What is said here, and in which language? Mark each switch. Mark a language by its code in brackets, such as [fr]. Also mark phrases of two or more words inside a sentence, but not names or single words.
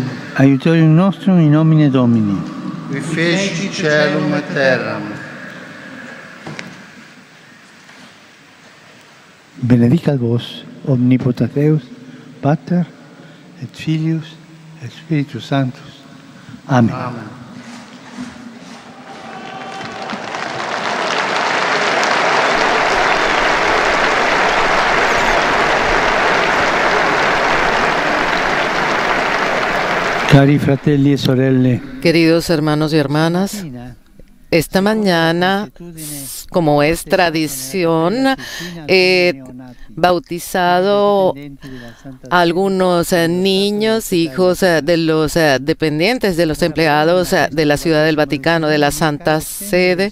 [la] Aiutorium nostrum in nomine Domini. Qui feci caelum et terram. benedicat vos, omnipotens Deus, Pater, et Filius, et Spiritus Sanctus. Amen. Amen. [it] Cari fratelli e sorelle, [es] queridos hermanos y hermanas, esta mañana, como es tradición, he bautizado a algunos niños, hijos de los dependientes, de los empleados de la Ciudad del Vaticano, de la Santa Sede.